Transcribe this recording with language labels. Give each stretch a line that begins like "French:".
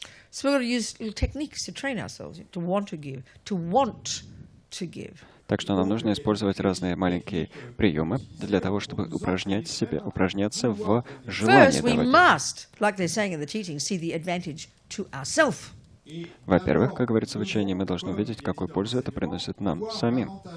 English: So we've got to use little techniques to train ourselves to want to give, to want to give.
Russian: Так что нам нужно использовать разные маленькие приемы для того, чтобы упражняться в желании
English: First, we
Russian: давать.
English: must, like they're saying in the teaching, see the advantage to ourselves.
Russian: Во-первых, как говорится в учении, мы должны увидеть, какую пользу это приносит нам самим.